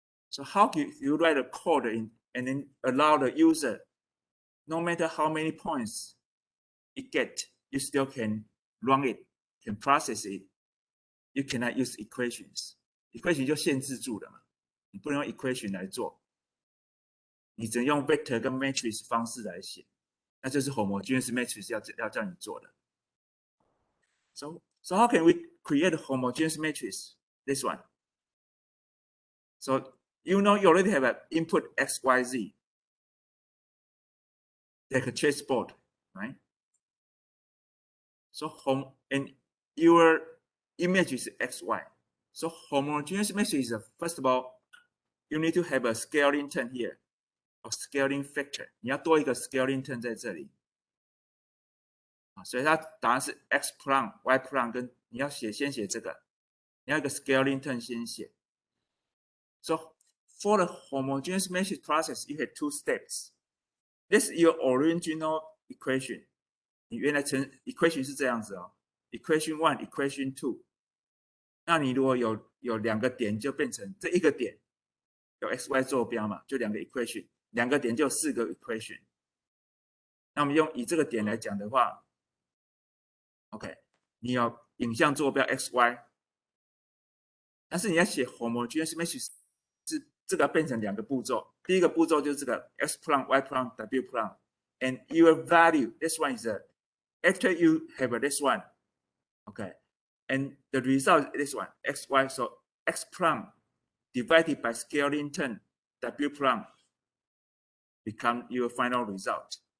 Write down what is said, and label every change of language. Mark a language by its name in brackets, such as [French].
[English] So how can you write a code and then allow the user, no matter how many points it get, you still can run it, can process it. You cannot use equations. [Chinese] Equation 就限制住了嘛，你不能用 equation 来做，你只能用 vector 跟 matrix 方式来写，那就是 homogeneous matrix 要叫你做的。 [English] So how can we create a homogeneous matrix? This one. So you know you already have an input x, y, z, like a chessboard, right? So and your image is x, y. So homogeneous matrix is first of all, you need to have a scaling term here, a scaling factor. [Chinese] 你要多一个 scaling term 在这里。所以它答案是 x prime, y prime 跟你要先写这个，你要一个 scaling term 先写。 [English] So for the homogeneous matrix process, you have 2 steps. This is your original equation. [Chinese] 你原来equation 是这样子哦 ，equation 1, equation 2。那你如果有2个点，就变成这一个点有 x, y 坐标嘛，就2个 equation， 2个点就有4个 equation。那我们以这个点来讲的话 ，OK， 你有影像坐标 x, y， 但是你要写 homogeneous matrix 是这个变成2个步骤。第一个步骤就是这个 x prime, y prime, w prime, [English] and your value. This one is after you have this one, okay, and the result is this one, x, y. So x prime divided by scaling term w prime become your final result.